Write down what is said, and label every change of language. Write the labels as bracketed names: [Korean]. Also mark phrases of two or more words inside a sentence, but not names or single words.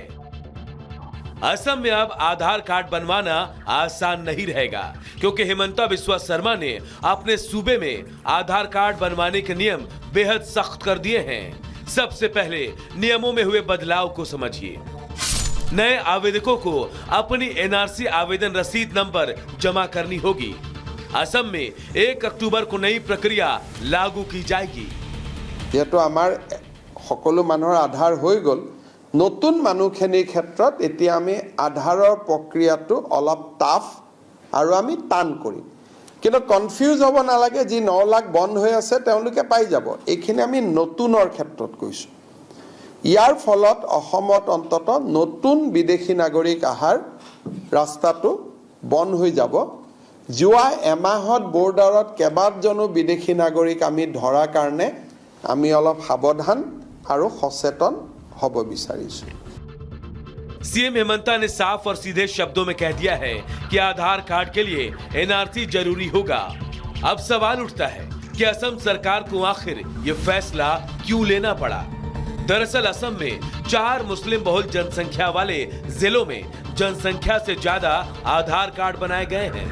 [Hindi] असम में अब आधार कार्ड बनवाना आसान नहीं रहेगा, क्योंकि हिमंता बिस्वा शर्मा ने अपने सूबे में आधार कार्ड बनवाने के नियम बेहद सख्त कर दिए हैं। सबसे पहले नियमों में हुए बदलाव को समझिए। नए आवेदकों को अपनी एनआरसी आवेदन रसीद नंबर जमा करनी होगी। असम में 1 अक्टूबर को नई प्रक्रिया लागू की जाएगी। [Assamese] যেহেতু আমাৰ সকলো মানুহৰ আধাৰ হৈ গ'ল, নতুন মানুহখিনিৰ ক্ষেত্ৰত এতিয়া আমি আধাৰৰ প্ৰক্ৰিয়াটো অলপ টাফ আৰু আমি টান কৰিম। কিন্তু কনফিউজ হ'ব নালাগে, যি 9 লাখ বন্ধ হৈ আছে তেওঁলোকে পাই যাব। এইখিনি আমি নতুনৰ ক্ষেত্ৰত কৈছোঁ। ইয়াৰ ফলত অসমত অন্তত নতুন বিদেশী নাগৰিক আহাৰ ৰাস্তাটো বন্ধ হৈ যাব। যোৱা এমাহত বৰ্ডাৰত কেইবাজনো বিদেশী নাগৰিক আমি ধৰা কাৰণে আমি অলপ সাৱধান আৰু সচেতন হ'ব বিচাৰিছোঁ। [Hindi] सीएम हिमंता ने साफ और सीधे शब्दों में कह दिया है कि आधार कार्ड के लिए एनआरसी जरूरी होगा। अब सवाल उठता है कि असम सरकार को आखिर ये फैसला क्यों लेना पड़ा। दरअसल असम में 4 मुस्लिम बहुल जनसंख्या वाले जिलों में जनसंख्या से ज्यादा आधार कार्ड बनाए गए हैं।